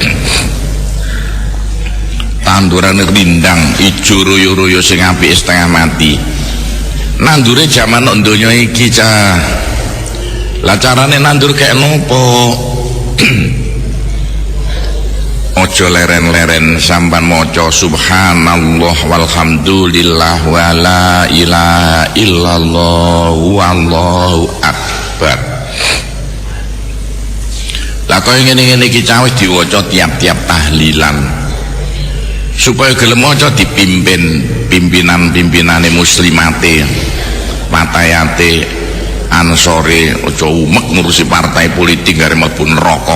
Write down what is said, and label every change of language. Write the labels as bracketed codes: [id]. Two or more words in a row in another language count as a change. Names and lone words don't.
[jv] Tandurane rindang ijo royo-royo sing apik setengah mati. Nandure jaman nok donya iki cah. Lah carane nandur kaya nopo? ojo leren-leren sampan maca [ar] سبحان الله والحمد لله ولا إله إلا الله والله أكبر. [jv] Lah kaya ngene-ngene iki cawis diwaca tiap-tiap tahlilan supaya gelem maca dipimpin pimpinan-pimpinane muslimate patayate ansore aja umek ngurusi partai politik gare mlebu neraka.